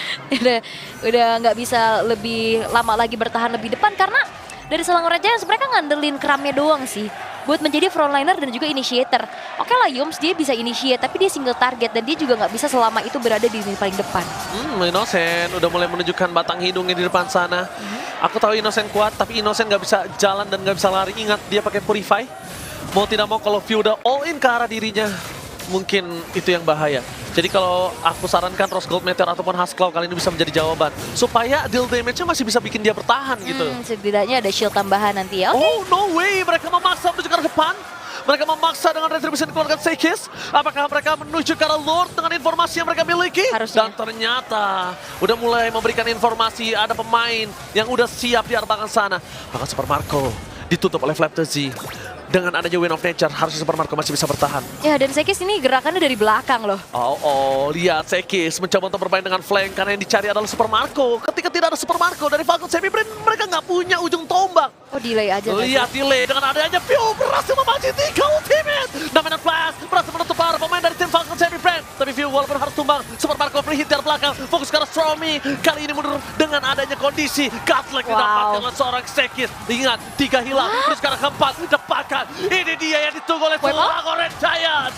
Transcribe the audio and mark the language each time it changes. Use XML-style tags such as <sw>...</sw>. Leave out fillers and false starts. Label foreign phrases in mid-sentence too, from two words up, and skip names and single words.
<id>udah nggak bisa lebih lama lagi bertahan lebih depan karena dari Selangor Giants mereka ngandelin Kramnya doang sih buat menjadi frontliner dan juga initiator. Oke lah Yums dia bisa initiate tapi dia single target dan dia juga nggak bisa selama itu berada di sini paling depan. Innocent udah mulai menunjukkan batang hidungnya di depan sana. Aku tahu Innocent kuat tapi Innocent nggak bisa jalan dan nggak bisa lari. Ingat dia pakai Purify. Mau tidak mau kalau View udah all in ke arah dirinya, mungkin itu yang bahaya. Jadi kalau aku sarankan Rose Gold Meteor ataupun Huskclaw kali ini bisa menjadi jawaban. Supaya</id> <en>deal damage-nya</en> <id>masih bisa bikin dia bertahan gitu. Setidaknya ada shield tambahan nanti ya.</id> <en>Oh no way,</en> <id>mereka memaksa menuju ke arah depan. Mereka memaksa dengan retribution keluarga Sekis. Apakah mereka menuju ke arah Lord dengan informasi yang mereka miliki? Harusnya. Dan ternyata udah mulai memberikan informasi ada pemain yang udah siap di arah belakang sana. Maka Super Marco ditutup oleh Flaptzy. Dengan adanya Wind of Nature, harusnya Super Marco masih bisa bertahan. Ya, dan Sekis ini gerakannya dari belakang loh. Lihat Sekis mencoba untuk bermain dengan flank karena yang dicari adalah Super Marco. Ketika tidak ada Super Marco dari Falcons AP Brand, mereka nggak punya ujung tombak. Oh, delay aja. Lihat delay dengan adanya View berhasil memacu 3 ultimate. Dominant Blast berhasil menutup para pemain dari tim Falcons AP Brand. Tapi View walaupun harus tumbang, Super Marco</id> <en>free hit</en> <id>dari belakang. Fokus ke arah Stromy. Kali ini mundur dengan adanya kondisi Godlike didapatkan oleh seorang Sekis. Ingat, 3 hilang. Terus ke arah keempat, dapatkan. Ini dia yang ditunggu oleh Selangor Giants.</id>